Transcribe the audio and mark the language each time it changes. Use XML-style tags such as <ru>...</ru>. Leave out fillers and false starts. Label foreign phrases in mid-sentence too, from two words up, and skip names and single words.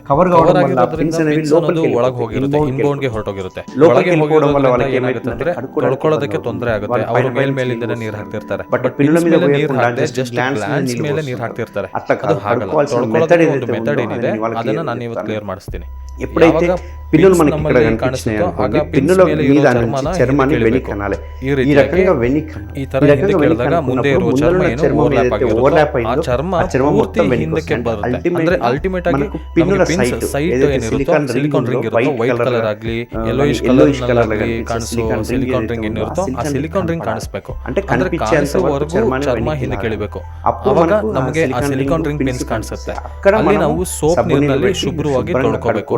<kn>ಕವರ್ ಆಗಿರೋದ್ರಿಂದ ಪಿನ್ಸ್ ಅನ್ನೋದು ಒಳಗೆ ಹೋಗಿರುತ್ತೆ, ಇನ್ಬೌಂಡ್ ಗೆ ಹೊರಟೋಗಿರುತ್ತೆ. ಒಳಗೆ ಹೋಗಿರೋದ್ರಿಂದ ಏನಾಗುತ್ತೆ ಅಂದ್ರೆ ತೊಳ್ಕೊಳ್ಳೋದಕ್ಕೆ ತೊಂದರೆ ಆಗುತ್ತೆ. ಅವರು ಮೇಲಿಂದನೇ ನೀರು ಹಾಕ್ತಿರ್ತಾರೆ. ಬಟ್ ಪಿನ್ಸ್ ಮೇಲೆ ನೀರು ಹಾಕದೆ ಜಸ್ಟ್ ಗ್ಲಾನ್ಸ್ ಮೇಲೆ ನೀರು ಹಾಕ್ತಿರ್ತಾರೆ. ಅದು ಹಾಗಲ್ಲ. ತೊಳ್ಕೊಳ್ಳೋದಕ್ಕೆ ಒಂದು ಮೆಥಡ್ ಏನಿದೆ ಅದನ್ನ ನಾನು ಇವತ್ತು ಕ್ಲಿಯರ್ ಮಾಡಿಸ್ತೀನಿ.</kn> <te>ఎప్పుడైతే పిన్నులు మనకి ఇక్కడ కనిపిస్తున్నాయో పిన్నుల మీద నుంచి చర్మాన్ని వెనక్కి కనాలి. ఈ రకంగా ముందే ఓవర్లాప్ అయిందో ఆ చర్మం మొత్తం వెనక్కి బರುತ್ತೆ.</te> <kn>ಅಂದ್ರೆ ಅಲ್ಟಿಮೇಟ್ ಆಗಿ</kn> <te>పిన్నుల</te> <kn>ಸೈಟ್ ಏನಿರುತ್ತೋ ಸಿಲಿಕಾನ್ ರಿಂಗ್ ಇರುತ್ತೋ ವೈಟ್ ಕಲರ್ ಆಗಲಿ ಯೆಲ್ಲೋಯಿಶ್ ಕಲರ್ ಆಗಲಿ ಕಾಣಿಸೋ ಸಿಲಿಕಾನ್ ರಿಂಗ್ ಏನಿರುತ್ತೋ ಆ ಸಿಲಿಕಾನ್ ರಿಂಗ್ ಕಾಣಿಸ್ಬೇಕು. ಅಂದ್ರೆ ಕಾಣಿಸೋವರೆಗೂ ಚರ್ಮ ಹಿಂದೆ ಕೆಳಬೇಕು. ಅವಾಗ ನಮಗೆ ಆ ಸಿಲಿಕಾನ್ ರಿಂಗ್ ಪಿನ್ಸ್ ಕಾಣಿಸುತ್ತೆ. ಅಲ್ಲಿ ನಾವು ಸೋಪ್ ನೀರಿನಲ್ಲಿ ಶುಭ್ರವಾಗಿ ತೊಳ್ಕೋಬೇಕು.</kn>